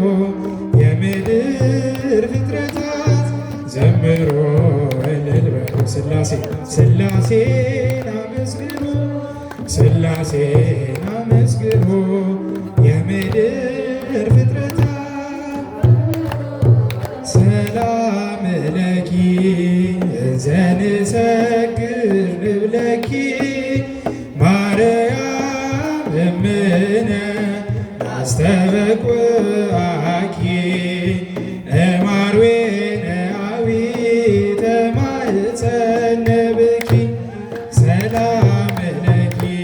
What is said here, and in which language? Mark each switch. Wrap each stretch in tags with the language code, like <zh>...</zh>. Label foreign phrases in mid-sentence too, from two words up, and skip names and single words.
<am>የምድር ፍጥረታት ዘምሮ እልል በሉ ሥላሴን አመስግኑ ሥላሴን አመስግኑ የምድር ፍጥረታት</am> <gez>ሰላም ለኪ እንዘ ንሰግድ ንብለኪ ማርያም እምነ አስተበቁአኪ እማርዌነ አዊተ ማኅፀነ ብኪ ሰላም ለኪ</gez>